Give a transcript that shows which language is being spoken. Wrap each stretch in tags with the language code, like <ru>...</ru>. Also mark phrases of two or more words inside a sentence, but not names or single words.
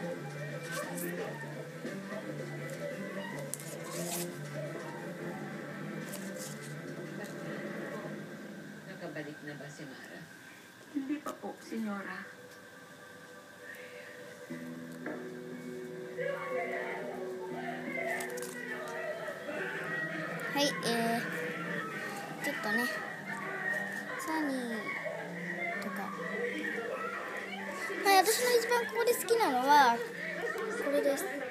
<tl>Nakabalik na ba si Mara? Hindi pa po, Senyora. Hay,</tl> <ja>ちょっとね、サニーとか、はい、私の一番ここで好きなのはこれです。</ja>